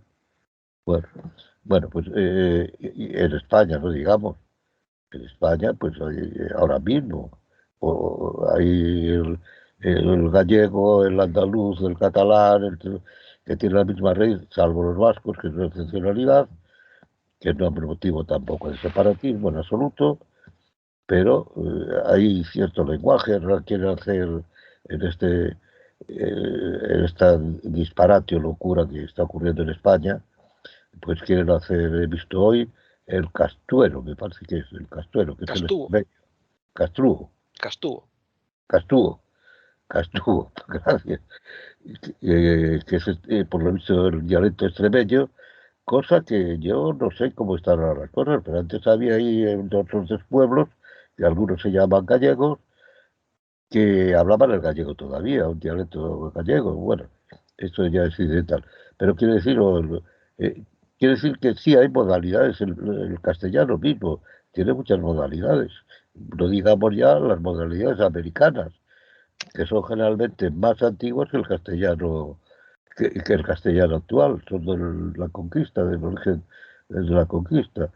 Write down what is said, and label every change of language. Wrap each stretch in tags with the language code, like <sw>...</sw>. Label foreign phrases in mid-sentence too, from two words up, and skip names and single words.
<es>Bueno, pues en España, no digamos, en España, pues ahora mismo, hay el gallego, el andaluz, el catalán, que tiene la misma raíz, salvo los vascos, que es una excepcionalidad, que no es motivo tampoco de separatismo en absoluto, pero hay cierto lenguaje, ahora quieren hacer en en esta disparate o locura que está ocurriendo en España, pues quieren hacer, he visto hoy, el castuero, me parece que es el castuero, que es el Castuvo. castruo, Castuvo. castuvo, castuvo, gracias, que es por lo visto el dialecto extremeño, cosa que yo no sé cómo están ahora las cosas, pero antes había ahí en otros dos pueblos, que algunos se llaman gallegos, que hablaban el gallego todavía, un dialecto gallego, bueno, esto ya es incidental, pero eh, quiere decir que sí hay modalidades, el castellano mismo tiene muchas modalidades, no digamos ya las modalidades americanas, que son generalmente más antiguas que el castellano, que el castellano actual, son de la conquista, del origen de la conquista.</es>